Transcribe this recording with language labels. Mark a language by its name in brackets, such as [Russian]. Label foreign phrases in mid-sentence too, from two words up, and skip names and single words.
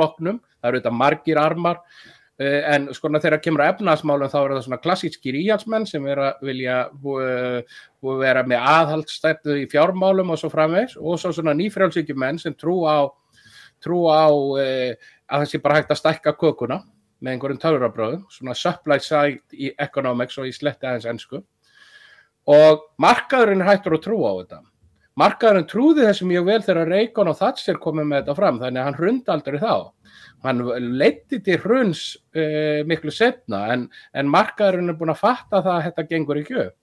[Icelandic] flokknum, það eru þetta margir armar, en skona þegar kemur að efnahagsmálum þá það svona klassískir íhaldsmenn sem vilja vera með aðhaldsstefnu í fjármálum og svo framvegis og svo svona nýfrjálshyggjumenn sem trú á að það sé bara hægt að stækka kökuna með einhverjum töfrabröðum, svona [English] supply side economics [Icelandic] og í sletti aðeins ensku og markaðurinn hættur að trú á þetta. Markaðurinn trúði þessu mjög vel þegar Reagan og Thatcher komið með þetta fram, þannig að hann hrundi aldrei þá. Hann leiddi til hruns miklu seinna, en markaðurinn búin að fatta það að þetta gengur ekki upp.